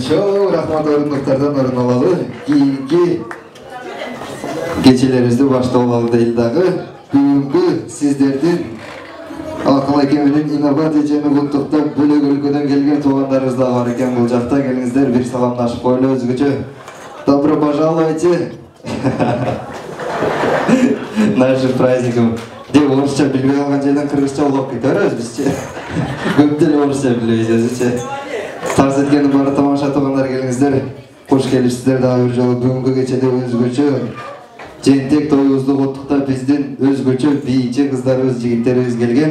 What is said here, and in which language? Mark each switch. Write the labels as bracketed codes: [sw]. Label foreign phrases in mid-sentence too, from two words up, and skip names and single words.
[ky] Чоң рахмат, орындыктардан орун алалы. Кийинки кечелерибизди баштап алалы дейли дагы. Бүгүнкү сиздердин Акыл Аке менен инновация жана улуттуктап бөлөк өлкөдөн келген туугандарыбыз да бар экен бул жакта. Келиңиздер, бир саламдашып коелу өзгөчө. [ru] Добро пожаловайте. Нашим праздником. [ky] Деп орысча билбей калган жерден кыргызча улап кетебиз бизчи. Көп деле орысча билбейбиз өзүчө. Тарс эткени баары тамаша туугандар келиңиздер. Кош келипсиздер дагы бир жолу. Бүгүнкү кечеде өзгөчө жентек тоюбузду куттуктап биздин өзгөчө бийчи кыздарыбыз, жигиттерибиз келген.